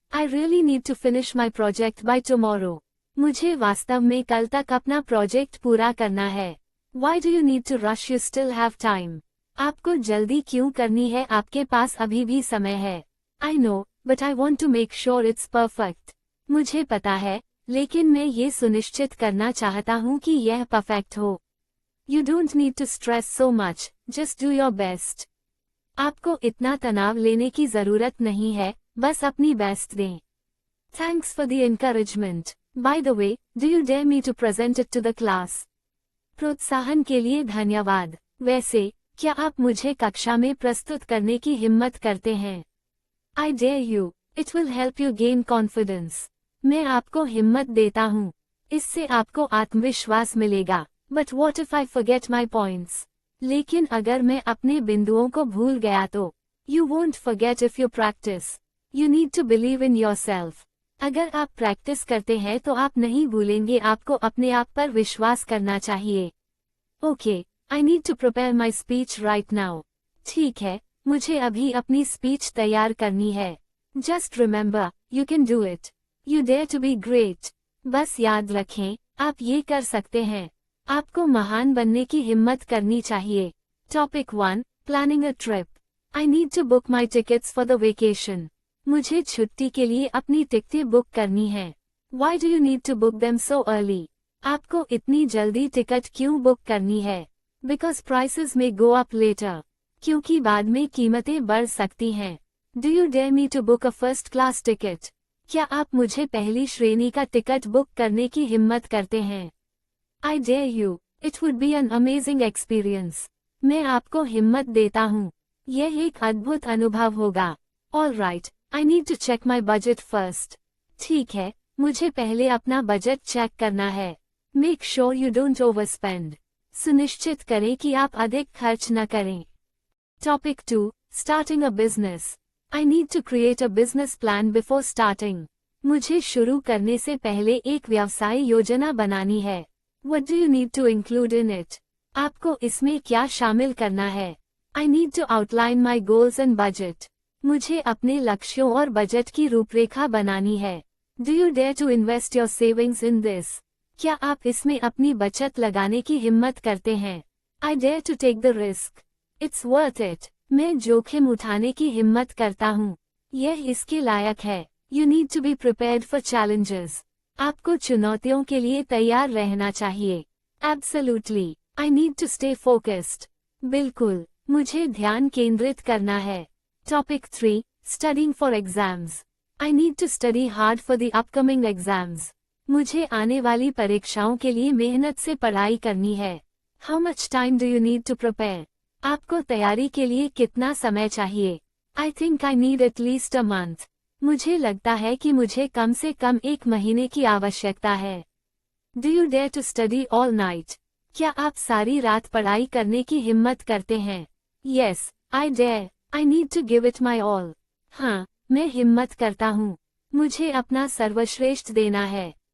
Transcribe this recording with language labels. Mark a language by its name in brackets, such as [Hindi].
[English] I really need to finish my project by tomorrow. [Hindi] मुझे वास्तव में कल तक अपना प्रोजेक्ट पूरा करना है. [English] Why do you need to rush? You still have time. [Hindi] आपको जल्दी क्यों करनी है? आपके पास अभी भी समय है. [English] I know, but I want to make sure it's perfect. [Hindi] मुझे पता है, लेकिन मैं ये सुनिश्चित करना चाहता हूँ कि यह परफेक्ट हो. [English] You don't need to stress so much, just do your best. [Hindi] आपको इतना तनाव लेने की जरूरत नहीं है, बस अपनी बेस्ट दें. [English] Thanks for the encouragement. By the way, do you dare me to present it to the class? [Hindi] प्रोत्साहन के लिए धन्यवाद. वैसे, क्या आप मुझे कक्षा में प्रस्तुत करने की हिम्मत करते हैं? [English] I dare you. It will help you gain confidence. [Hindi] मैं आपको हिम्मत देता हूँ. इससे आपको आत्मविश्वास मिलेगा. [English] But what if I forget my points? [Hindi] लेकिन अगर मैं अपने बिंदुओं को भूल गया तो? [English] You won't forget if you practice. You need to believe in yourself. [Hindi] अगर आप प्रैक्टिस करते हैं तो आप नहीं भूलेंगे. आपको अपने आप पर विश्वास करना चाहिए. [English] Okay, I need to prepare my speech right now. [Hindi] ठीक है, मुझे अभी अपनी स्पीच तैयार करनी है. [English] Just remember, you can do it. You dare to be great. [Hindi] बस याद रखें, आप ये कर सकते हैं. आपको महान बनने की हिम्मत करनी चाहिए. [English] Topic 1, Planning a trip. I need to book my tickets for the vacation. [Hindi] मुझे छुट्टी के लिए अपनी टिकटें बुक करनी है. [English] Why do you need to book them so early? [Hindi] आपको इतनी जल्दी टिकट क्यों बुक करनी है? [English] Because prices may go up later. [Hindi] क्योंकि बाद में कीमतें बढ़ सकती हैं. [English] Do you dare me to book a first class ticket? [Hindi] क्या आप मुझे पहली श्रेणी का टिकट बुक करने की हिम्मत करते हैं? [English] I dare you. It would be an amazing experience. [Hindi] मैं आपको हिम्मत देता हूँ. यह एक अद्भुत अनुभव होगा. [English] All right, I need to check my budget first. [Hindi] ठीक है, मुझे पहले अपना बजट चेक करना है. [English] Make sure you don't overspend. [Hindi] सुनिश्चित करें कि आप अधिक खर्च न करें. [English] Topic 2, Starting a business. I need to create a business plan before starting. [Hindi] मुझे शुरू करने से पहले एक व्यवसाय योजना बनानी है. [English] What do you need to include in it? [Hindi] आपको इसमें क्या शामिल करना है? [English] I need to outline my goals and budget. [Hindi] मुझे अपने लक्ष्यों और बजट की रूपरेखा बनानी है. [English] Do you dare to invest your savings in this? [Hindi] क्या आप इसमें अपनी बचत लगाने की हिम्मत करते हैं? [English] I dare to take the risk. It's worth it. [Hindi] मैं जोखिम उठाने की हिम्मत करता हूँ. यह इसके लायक है. [English] You need to be prepared for challenges. [Hindi] आपको चुनौतियों के लिए तैयार रहना चाहिए. [English] Absolutely. I need to stay focused. [Hindi] बिल्कुल, मुझे ध्यान केंद्रित करना है. [English] Topic 3, Studying for exams. I need to study hard for the upcoming exams. [Hindi] मुझे आने वाली परीक्षाओं के लिए मेहनत से पढ़ाई करनी है. [English] How much time do you need to prepare? [Hindi] आपको तैयारी के लिए कितना समय चाहिए? [English] I think I need at least a month. [Hindi] मुझे लगता है कि मुझे कम से कम 1 महीने की आवश्यकता है. [English] Do you dare to study all night? [Hindi] क्या आप सारी रात पढ़ाई करने की हिम्मत करते हैं? [English] Yes, I dare. I need to give it my all. [Hindi] हाँ, मैं हिम्मत करता हूँ. मुझे अपना सर्वश्रेष्ठ देना है.